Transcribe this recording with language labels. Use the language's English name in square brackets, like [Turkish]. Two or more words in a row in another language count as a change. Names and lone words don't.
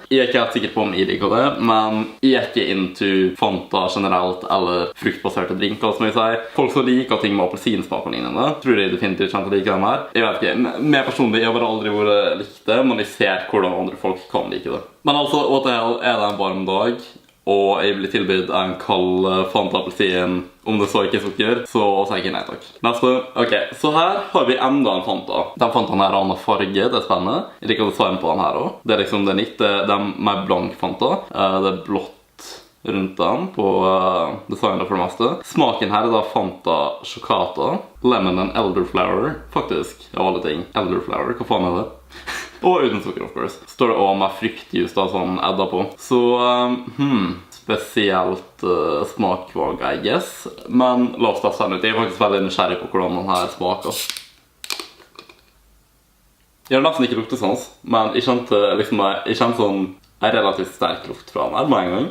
[Norwegian] Jeg er ikke helt sikker på om jeg liker det, men jeg er ikke into Fanta generelt, eller fruktbaserte drinker, som jeg sier. Folk som liker ting med appelsinsmak og lignende, tror jeg definitivt kjent å like den her. Jeg vet ikke, mer personlig, jeg har bare aldri vært likt det, men jeg ser hvordan andre folk kan like det. Men altså, [English] what the hell, [Norwegian] er det en varm dag, og jeg blir tilbudt en kald Fanta appelsin, om det så ikke er sukker, så sier jeg ikke nei takk. Neste. Ok, så her har vi enda en Fanta. Den Fantaen her har annen farge, det er spennende. Jeg liker design på den her også. Det er liksom det nytt, det er mer blank Fanta. Det er blått rundt den på designet for det meste. Smaken her er da Fanta Chocata, Lemon and Elderflower, faktisk, av alle ting. Elderflower, hva faen er det? Og uten sukker, [English] of course. [Norwegian] Står det også med fruktjus da, sånn edda på. Så, spesielt smakvalg, [English] I guess. [Norwegian] Men la oss teste den ut. Jeg er faktisk veldig nysgjerrig på hvordan den her smaker. Jeg har nesten ikke luktesans, men jeg kjente liksom, jeg kjente sånn en relativt sterk lukt fra den her med en gang.